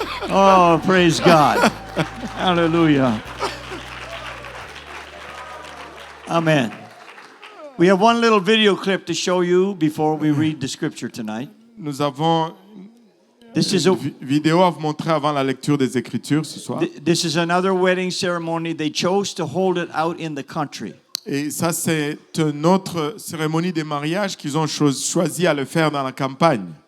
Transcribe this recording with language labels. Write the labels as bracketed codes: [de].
[en] Oh, praise God. Hallelujah. Amen. We have one little video clip to show you before we read the scripture tonight. [fr] Nous avons [en] This is [fr] une vidéo à vous montrer avant la lecture des Écritures ce soir. [en] this is another wedding ceremony. They chose to hold it out in the country. [fr] Et ça, c'est une autre cérémonie de mariage qu'ils ont choisi à le faire dans la campagne.